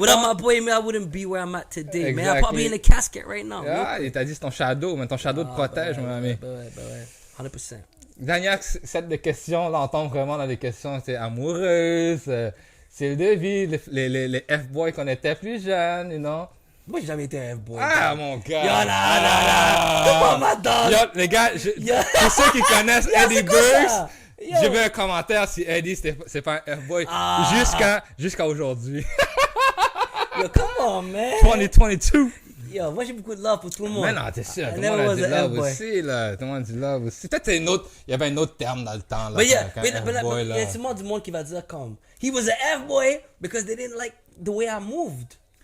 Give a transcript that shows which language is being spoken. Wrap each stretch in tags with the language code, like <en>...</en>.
<en>Without my boy, I wouldn't be where I'm at today, man. I'd probably be in a casket right now.</en> <fr>Il t'a dit c'est ton shadow, mais ton shadow te protège, mon ami. Ouais. 100%. Dernière set de questions, là, on tombe vraiment dans des questions amoureuses, style de vie, les F-boys qu'on était plus jeunes, you know. Moi, j'ai jamais été un F-boy. Ah, mon gars! Yo, non! C'est pas ma dose! Yo, les gars, pour ceux qui connaissent Eddie Burks, je veux un commentaire si Eddie, c'est pas un F-boy jusqu'à aujourd'hui.</fr> <en>Yo, come on, man! 2022!</en> <fr>Yo, moi, j'ai beaucoup de love pour tout le monde. Mais non, t'es sûr, tout le monde a du love aussi, là. Tout le monde a du love aussi. Peut-être il y avait un autre terme dans le temps, là. Mais il y a sûrement du monde qui va dire comme,</fr> <en>he was a F-boy because they didn't like the way I moved.</en>